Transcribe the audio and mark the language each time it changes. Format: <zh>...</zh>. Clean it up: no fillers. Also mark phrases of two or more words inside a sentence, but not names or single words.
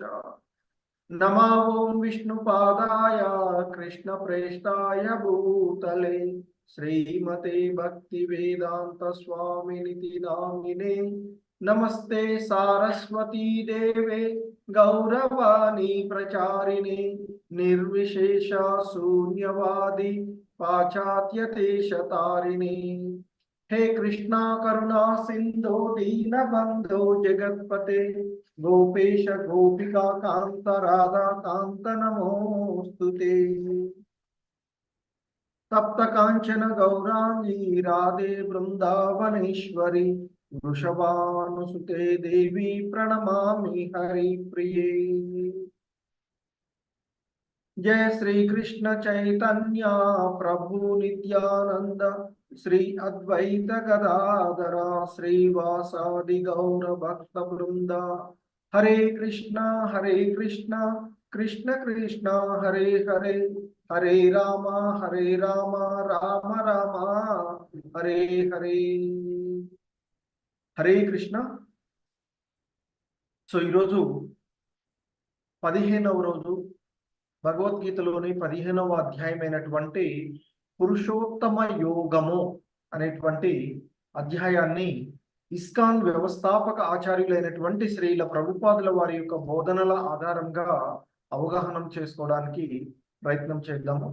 <sa>నమో ఓం విష్ణుపాదాయ కృష్ణ ప్రేష్టాయ భూతలే శ్రీమతే భక్తి వేదాంత స్వామినితి నామినే. నమస్తే సారస్వతీ దేవే గౌరవాణి ప్రచారిణే నిర్విశేష శూన్యవాది పాశ్చాత్యదేశతారిణి. हे कृष्णा करुणा सिंधु दीनबंधो जगत्पते गोपेश गोपिका कांत राधा कांत नमोस्तुते. तप्त कांचन गौरांगी राधे वृंदावनेश्वरी वृषभानुसुते देवी प्रणमामि हरिप्रिये. जय श्री कृष्ण चैतन्य प्रभु नित्यानंद श्री अद्वैत गदाधरा श्रीवासादि गौर भक्त वृंदा. हरे कृष्ण कृष्ण कृष्ण हरे हरे हरे राम राम राम हरे हरे. हरे कृष्ण.</sa> <te>సో ఈరోజు 15వ రోజు భగవద్గీతలోని 15వ అధ్యాయమైనటువంటి పురుషోత్తమ యోగము అనేటువంటి అధ్యాయాన్ని ఇస్కాన్ వ్యవస్థాపక ఆచార్యులైనటువంటి శ్రీల ప్రభుపాదుల వారి యొక్క బోధనల ఆధారంగా అవగాహన చేసుకోవడానికి ప్రయత్నం చేద్దాము.</te>